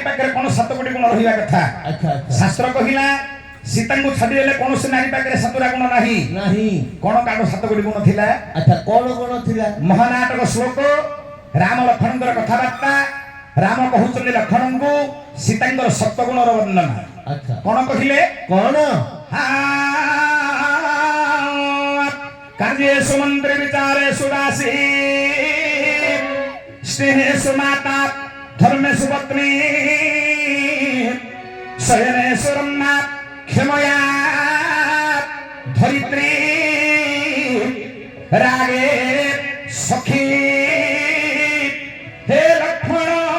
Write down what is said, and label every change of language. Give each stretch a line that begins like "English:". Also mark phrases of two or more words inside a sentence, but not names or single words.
Odia: ପାଖରେ କଣ 7 ଗୋଟି ଗୁଣ ରହିବା କଥା ଆଚ୍ଛା ଶାସ୍ତ୍ର କହିଲା ସୀତାଙ୍କୁ ଛାଡ଼ିଦେଲେ କୌଣସି ନାରୀ ପାଖରେ 7ଟା ଗୁଣ ନାହିଁ କଣ କାଣ 7 ଗୋଟି ଗୁଣ ଥିଲା ଆଚ୍ଛା କଣ କଣ ଥିଲା ମହାନାଟକ ଶ୍ଲୋକ ରାମ ଲକ୍ଷ୍ମଣଙ୍କର କଥାବାର୍ତ୍ତା ରାମ କହୁଛନ୍ତି ଲକ୍ଷ୍ମଣଙ୍କୁ ସୀତାଙ୍କର 7 ଗୁଣର ବର୍ଣ୍ଣନା ଆଚ୍ଛା କଣ କହିଲେ କଣ
Sanskrit: କାର୍ଯ୍ୟେଷୁ ମନ୍ତ୍ରେ ବିଚାରେଷୁ ଦାସୀ ସ୍ନେହେଷୁ ମାତା ଧର୍मेषु पत्नी शयनेषु रम्या क्षमया धरित्री रागे सखी हे लक्ष्मण